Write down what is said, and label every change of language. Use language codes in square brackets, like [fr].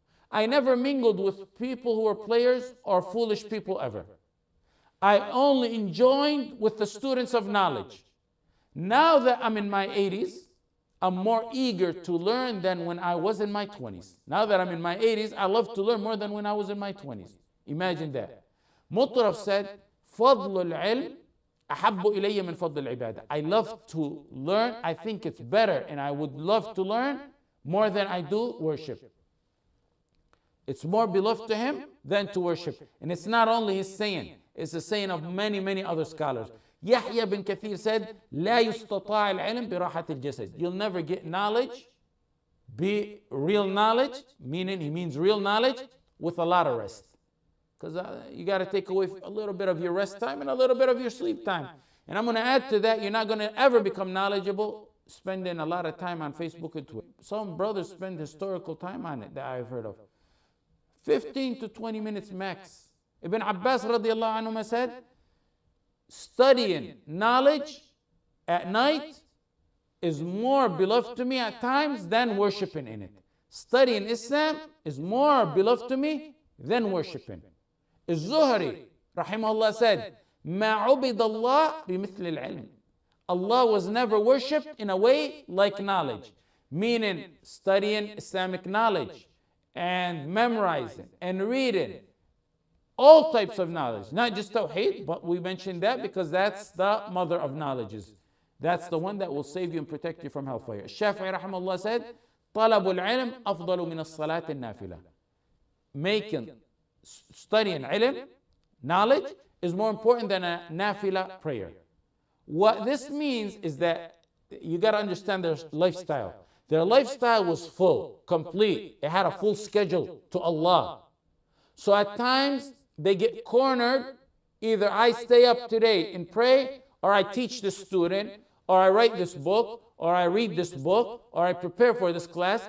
[en] I never mingled with people who were players or foolish people ever. I only enjoyed with the students of knowledge. Now that I'm in my 80s, I'm more eager to learn than when I was in my 20s. Now that I'm in my 80s, I love to learn more than when I was in my 20s. Imagine that. Mutaraf said, [ar] فضل العلم أحب إلي من فضل العبادة. [en] I love to learn. I think it's better, and I would love to learn more than I do worship. It's more beloved to him than to worship. And it's not only his saying, it's the saying of many, many other scholars. Yahya bin Kathir said, [ar] لا يستطاع العلم براحة الجسد. [en] You'll never get knowledge, be real knowledge, meaning he means real knowledge, with a lot of rest. Because you got to take away a little bit of your rest time and a little bit of your sleep time. And I'm going to add to that, you're not going to ever become knowledgeable spending a lot of time on Facebook and Twitter. Some brothers spend historical time on it that I've heard of. 15 to 20 minutes max. Ibn Abbas radiallahu anhu said, studying knowledge at night is more beloved to me at times than worshiping in it. Studying Islam is more beloved to me than worshiping. Az-Zuhri rahimahullah said, [ar] ما عبد الله بمثل العلم. [en] Allah was never worshipped in a way like knowledge, meaning studying Islamic knowledge and memorizing and reading all types of knowledge, not just TAWHEED, but we mentioned that because that's the mother of knowledges. That's the one that will save you and protect you from hellfire. Shafi'i rahimahullah said, [ar] طلب العلم أفضل من الصلاة النافلة. [en] Studying ilm, knowledge, is more important than a nafila prayer. What this means is that you got to understand their lifestyle. Their lifestyle was full, complete. It had a full schedule to Allah. So at times they get cornered. Either I stay up today and pray, or I teach this student, or I write this book, or I read this book, or I prepare for this class.